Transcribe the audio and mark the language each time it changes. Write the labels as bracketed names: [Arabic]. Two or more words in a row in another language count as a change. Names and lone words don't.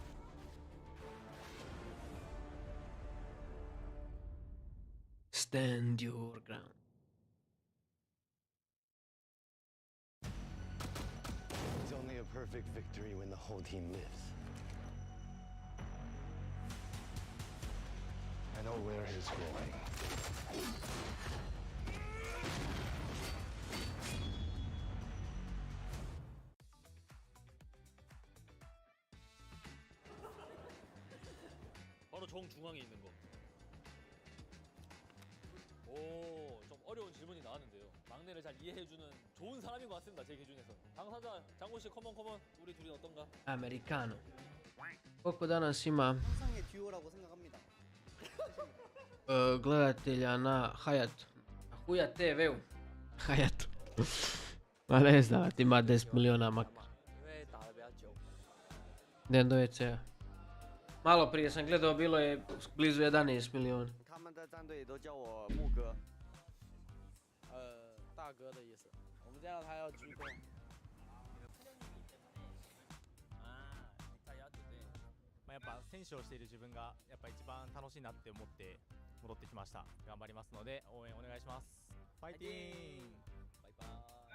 [English] Stand your ground. It's only a perfect victory when the whole team lives. I know where he's going. [Korean] 바로 정중앙에 있는 거. 오, 좀 어려운 질문이 나왔는데요. 막내를 잘 이해해주는 좋은 사람인 것 같습니다. 제 기준에서. 당사자 장곤씨 컴온 우리 둘이 어떤가? Americano. [Croatian] Koliko danas ima [Korean] 상상의 듀오라고 생각합니다. [Croatian] gledatelja na Hayatu? Na Huja TV-u? Hayatu. Ma ne znam, ima 10 miliona makar. Den do WC-a. Malo prije sam gledao, bilo je blizu 11 miliona. [Chinese] 他们的战队都叫我木哥。大哥的意思。我们见到他要鞠躬。 [Japanese] やっぱ選手をしている自分がやっぱ一番楽しいなって思って戻ってきました。頑張りますので応援お願いします。ファイティーン。バイバーイ。